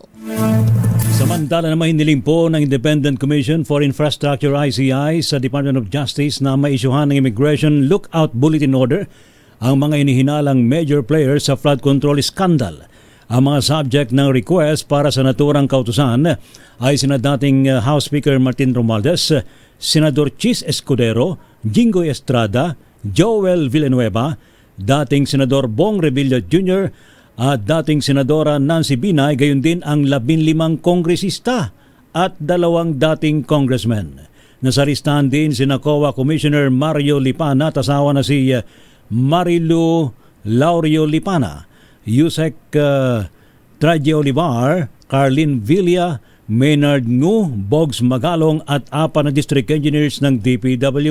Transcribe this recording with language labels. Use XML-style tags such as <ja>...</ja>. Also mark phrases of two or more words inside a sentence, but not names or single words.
<tl>Samantala naman hiniling po ng Independent Commission for Infrastructure ICI sa Department of Justice na maisyuhan ng Immigration Lookout Bulletin Order ang mga inihinalang</tl> <en>major players</en> <tl>sa</tl> <en>flood control scandal.</en> <tl>Ang mga subject ng request para sa naturang kautusan ay sina dating House Speaker Martin Romualdez, Senador Chis Escudero, Jinggoy Estrada, Joel Villanueva, dating Senador Bong Revilla Jr. at dating Senadora Nancy Binay, gayon din ang 15 kongresista at 2 dating congressmen. Nasa listahan din si COA Commissioner Mario Lipana at asawa na si Marilu Laurio Lipana, Yusek Traje Olivar, Carlin Villa, Maynard Ngu, Bogs Magalong at 4 na</tl> <en>district engineers</en> <tl>ng DPWH.</tl>